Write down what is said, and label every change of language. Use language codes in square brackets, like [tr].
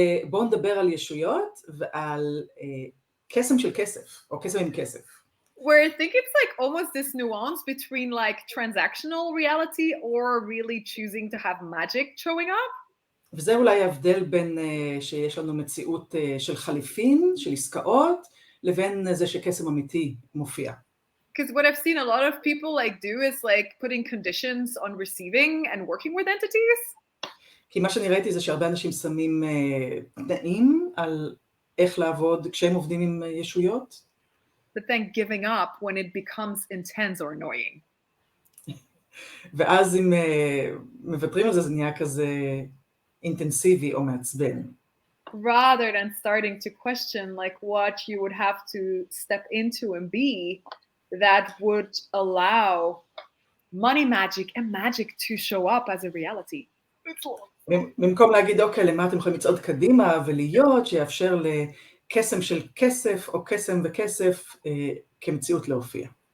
[he] בואו נדבר על ישויות ועל קסם של כסף, או קסם עם כסף. [en] Where I think it's like almost this nuance between like transactional reality or really choosing to have magic showing up. [he] וזה אולי ההבדל בין שיש לנו מציאות של חליפין, של עסקאות, לבין זה שקסם אמיתי מופיע. [en] Because what I've seen a lot of people like do is like putting conditions on receiving and working with entities. [he] כי מה שאני ראיתי זה שהרבה אנשים שמים תנאים על איך לעבוד כשהם עובדים עם ישויות. [en] But then giving up when it becomes intense or annoying. [he] ואז אם מוותרים על זה, זה נהיה כזה אינטנסיבי או מעצבן. [en] Rather than starting to question like what you would have to step into and be that would allow money magic and magic to show up as a reality. [he] במקום להגיד, אוקיי, למה אתם יכולים לצעוד קדימה ולהיות, שיאפשר לקסם של כסף או קסם וכסף כמציאות להופיע.